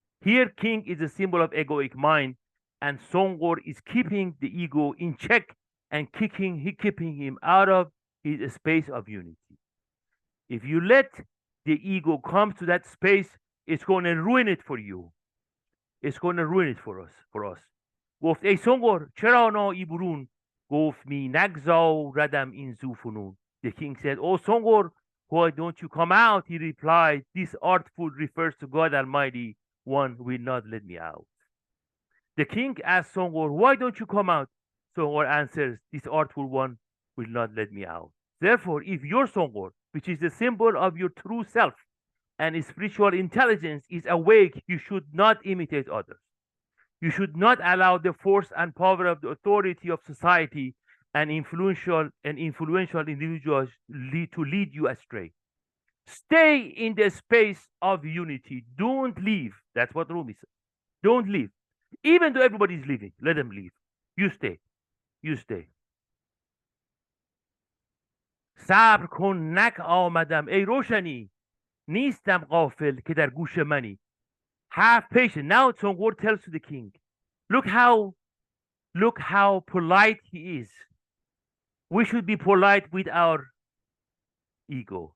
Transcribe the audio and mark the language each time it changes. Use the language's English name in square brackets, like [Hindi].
[English] Here, king is a symbol of egoic mind, and Songor is keeping the ego in check and keeping him out of his space of unity. If you let the ego come to that space, it's going to ruin it for you. It's going to ruin it for us. [Persian] گفت ای سنگور چرا نایی برون گفت می نگذاردم این زوفنون. [English] The king said, oh Songor, why don't you come out? He replied, this artful refers to God Almighty. One will not let me out. The king asked Songor, why don't you come out? Songor answers, this artful one will not let me out. Therefore, if your Songor, which is the symbol of your true self and spiritual intelligence, is awake, you should not imitate others. You should not allow the force and power of the authority of society and influential individuals to lead you astray. Stay in the space of unity. Don't leave. That's what Rumi said. Don't leave. Even though everybody is leaving, let them leave. You stay. You stay. [Persian] صبر کن نک آمدم ای روشنی نیستم غافل که در گوش منی. [English] Have patience. Now Songor tells to the king, look how polite he is. We should be polite with our ego.